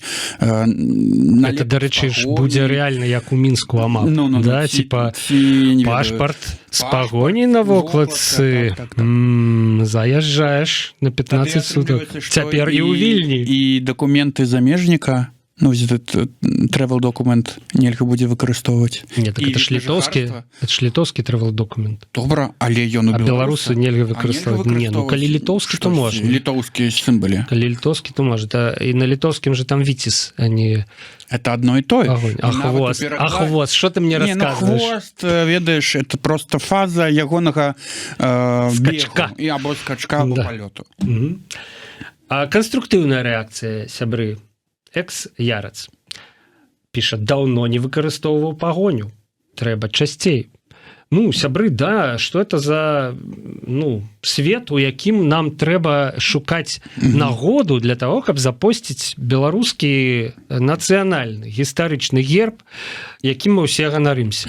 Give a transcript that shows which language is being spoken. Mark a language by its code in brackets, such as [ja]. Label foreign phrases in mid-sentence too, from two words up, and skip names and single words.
[be] это, дарэчы, ж будзе рэальна як у Мінску амап. [ru] Да, типа [be] пашпарт з пагоняй на вокладцы. Заязджаеш на 15 суток. Цяпер і ў Вільні. І дакументы замежніка, ну, этот travel документ нельга будзе выкарыстоўваць. Не, [ru] так это ж [be] літоўскі travel документ. Добра, але ён у беларусу нельга выкарыстоўваць. Не, ну, калі літоўскі, то можна. Літоўскія сімвалы. Калі літоўскі, то можна. І на літоўскім же там віціс, а не... [ru] Это одно и то. А хвост, что ты мне рассказываешь? [be] Хвост, ведаешь, это просто фаза ягонага скачка. І або скачка, або палёту. Конструктыўная рэакцыя, сябры. Экс-ярац піша, даўно не выкарыстоўваў пагоню, трэба часцей. ну сябры, да, [ru] что это за свет, [be] у якім нам трэба шукаць нагоду для того, каб запосціць беларускі нацыянальны гістарычны герб, якім мы ўсе ганарымся.